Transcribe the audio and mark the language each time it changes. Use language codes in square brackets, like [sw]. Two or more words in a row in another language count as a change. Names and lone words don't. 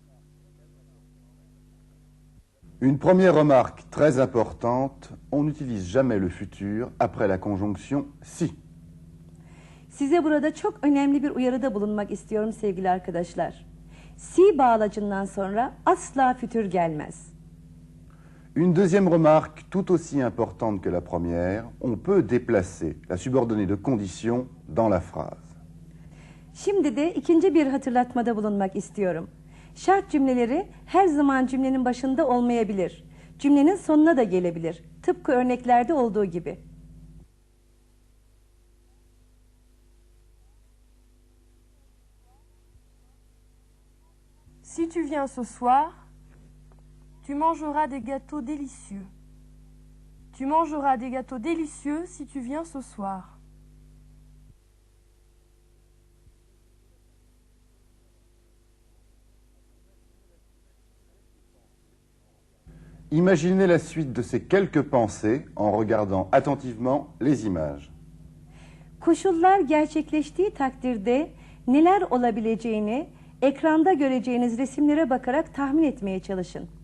[fr] Une première remarque très importante, on n'utilise jamais le futur après la conjonction si. [tr] Size burada çok önemli bir uyarıda bulunmak istiyorum sevgili arkadaşlar. Si bağlacından sonra asla fütür gelmez. [fr] Une deuxième remarque tout aussi importante que la première, on peut déplacer la subordonnée de condition dans la phrase. [tr] Şimdi de ikinci bir hatırlatmada bulunmak istiyorum. Şart cümleleri her zaman cümlenin başında olmayabilir. Cümlenin sonuna da gelebilir. Tıpkı örneklerde olduğu gibi. [fr] Si tu viens ce soir, tu mangeras des gâteaux délicieux. Tu mangeras des gâteaux délicieux si tu viens ce soir. Imaginez la suite de ces quelques pensées en regardant attentivement les images. [tr] Koşullar gerçekleştiği takdirde neler olabileceğini ekranda göreceğiniz resimlere bakarak tahmin etmeye çalışın.